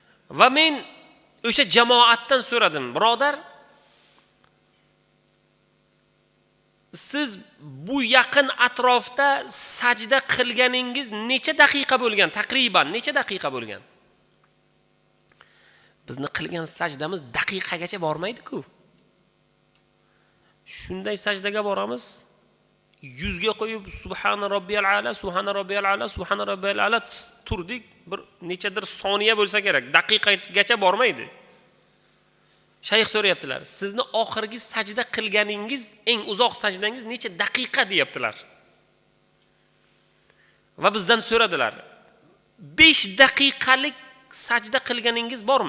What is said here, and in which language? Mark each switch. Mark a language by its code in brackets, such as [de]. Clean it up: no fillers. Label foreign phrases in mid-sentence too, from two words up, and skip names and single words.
[uz] Va men o'sha jamoatdan so'radim, birodar, siz bu yaqin atrofda sajda qilganingiz necha daqiqa bo'lgan? Taqriban necha daqiqa bo'lgan? Bizni qilgan sajdamiz daqiqagacha bormaydi-ku. Shunday sajdaga boramiz, yuzga qo'yib [ar] سبحان ربي الأعلى, سبحان ربي الأعلى, سبحان ربي الأعلى [uz] turdik, bir nechadir soniya bo'lsa kerak, daqiqagacha bormaydi. Shayx so'rayaptilar, sizni oxirgi sajda qilganingiz, eng uzoq sajdangiz necha daqiqa deyaptilar. Va bizdan so'radilar, 5 daqiqalik sajda qilganingiz bormi?